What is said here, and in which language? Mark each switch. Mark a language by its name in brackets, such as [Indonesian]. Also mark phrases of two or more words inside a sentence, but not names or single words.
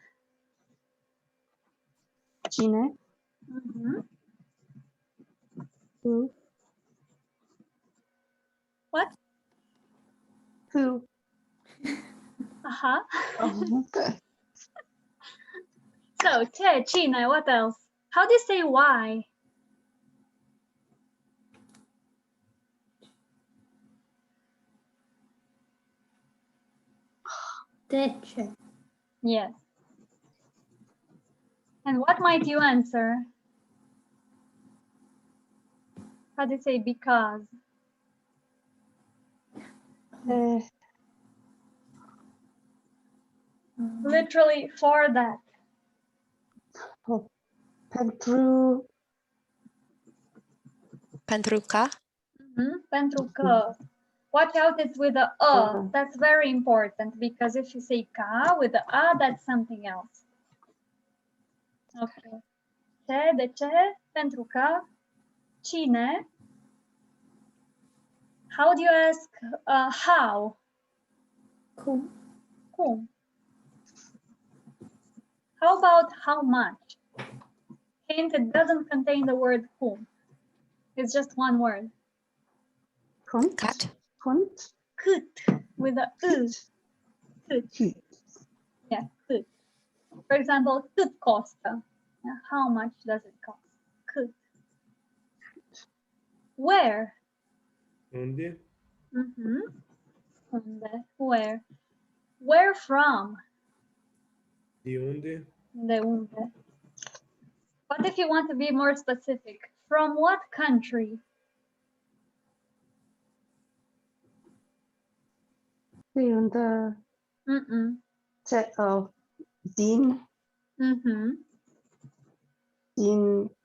[Romanian] Cine. Who. [English] What? Who. Uh-huh. Oh, okay. So, [Romanian] ce, cine, [English] what else? How do you say why? [Romanian] De ce? [English] Yes. And what might you answer? How do you say because? Literally for that. [Romanian] Pentru. Pentru că? Pentru că. [English] Watch out, it's with a That's very important because if you say ca with the a, that's something else. [Romanian] Okay. Ce, de ce, pentru că, cine. [English] How do you ask how? [Romanian] Cum. Cum. [English] How about how much? Hint, it doesn't contain the word cum. It's just one word. [Romanian] Cât. Cât? Cât. [English] Cât with a cât. Yeah, cât. For example, [Romanian] cât costă? [English] How much does it cost? Cât. Where? [Romanian] Unde? Unde? [English] Where? Where from? [Romanian] De unde? De unde? [English] What if you want to be more specific? From what country? Yun, the din, din,